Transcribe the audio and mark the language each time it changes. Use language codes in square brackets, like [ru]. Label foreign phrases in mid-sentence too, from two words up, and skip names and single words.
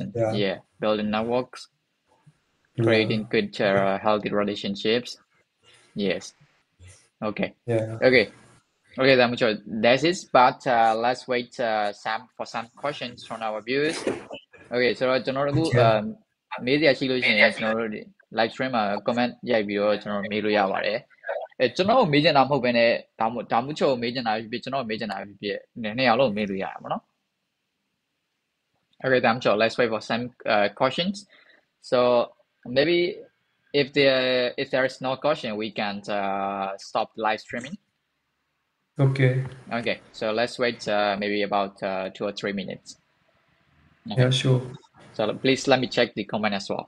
[en] important. Yeah, Yeah. Building networks, yeah, creating good, healthy relationships. Yes. Okay. yeah. Okay. Okay, then sure. That's it. But let's wait some questions from our viewers. [my] Okay, so ကျွန်တော်တို့မေးစရာရှိလို့ရှိရင်ကျွန်တော်တို့ [en] live stream [my] မှာ comment ရိုက်ပြီးတော့ကျွန်တော်မေးလို့ရပါတယ်။ကျွန်တော်ကိုမေးချင်တာမဟုတ်ဘဲနဲ့ဒါမှမဟုတ်မေးချင်တာဖြစ်ဖြစ်ကျွန်တော်မေးချင်တာဖြစ်ဖြစ်နှစ်ယောက်လုံးမေးလို့ရမှာပေါ့နော်။ [en] Okay, then sure. Let's wait for some questions. So maybe if there is no question, we can stop live streaming. Okay. Okay, so let's wait maybe about 2 or 3 minutes. Yeah, Okay, sure. so please let me check the comment as well.